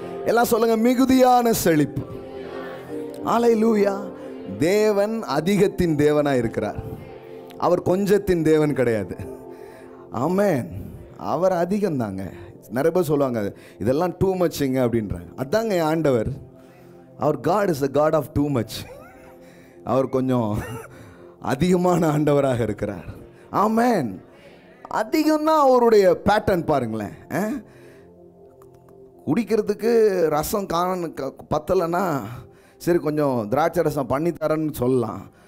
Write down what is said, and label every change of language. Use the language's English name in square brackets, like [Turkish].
[Tamil] எல்லாம் சொல்லுங்க, மிகுதியான செழிப்பு. ஹalleluya. தேவன் அதிகத்தின் தேவனா இருக்கிறார். அவர் கொஞ்சத்தின் தேவன் கிடையாது. ஆமென். அவர் அதிகம் தாங்க. நிறைய பேர் சொல்லுவாங்க இதெல்லாம் டூ மச்ங்க அப்படின்றாங்க. அதாங்க என் ஆண்டவர். [English] அவர் God is a God of too much. [Tamil] அவர் கொஞ்சம் அதிகமான ஆண்டவராக இருக்கிறார். ஆமென். அதிகம்தான் அவருடைய பேட்டர்ன். பாருங்களேன், குடிக்கிறதுக்கு ரசம் பத்தலைன்னா சரி கொஞ்சம் திராட்சை ரசம் பண்ணி தரேன்னு சொல்லலாம்.